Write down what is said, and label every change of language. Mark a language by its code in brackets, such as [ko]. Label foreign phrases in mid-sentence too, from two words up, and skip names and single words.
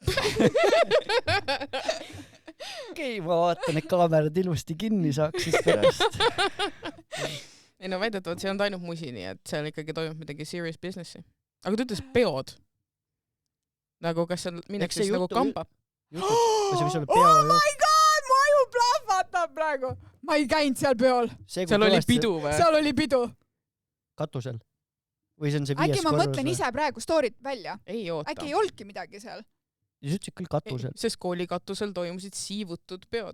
[et] Okei, ma vaatan, et kaamerad ilusti kinni saaks siis pärast. Ei no väidetavad, see on ainult musi, nii et seal ikkagi toimub midagi [en] serious businessi. [et] Aga ta ütles peod. Nagu kas seal minnakse siis nagu kamba? [en] Oh my god, [et] mu aju plahvatab praegu. Ma ei käinud seal peol. Seal oli pidu või? Seal oli pidu. Katusel? Või see on see 5. Äkki ma mõtlen ise praegu storyt välja? Ei oota. Äkki ei olnudki midagi seal? Ja sa ütlesid küll katusel. Sest kooli katusel toimusid siivutud peod.